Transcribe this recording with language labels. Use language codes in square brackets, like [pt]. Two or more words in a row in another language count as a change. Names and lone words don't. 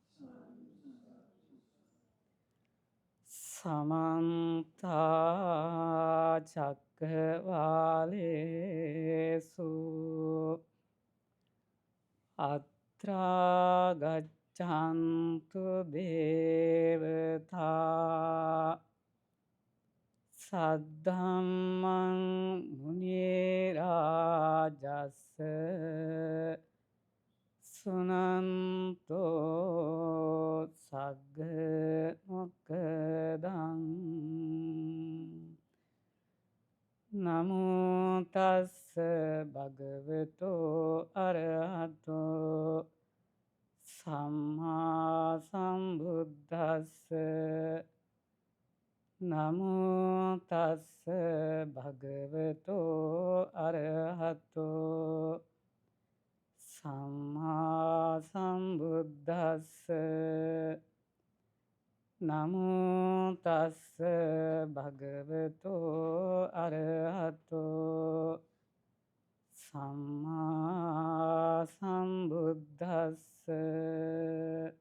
[pi] සමන්ත චක්කවාලේසු අත්‍රා ගච්ඡන්තු දේවතා සද්ධම්මං මුනි රාජස්ස සුනන්තෝ සග්ග මොක්ඛදං නමෝ තස්ස භගවතෝ අරහතෝ සම්මා සම්බුද්දස්ස නමෝ තස්ස භගවතෝ අරහතෝ සම්මා සම්බුද්දස්ස නමෝ තස්ස භගවතෝ අරහතෝ සම්මා සම්බුද්දස්ස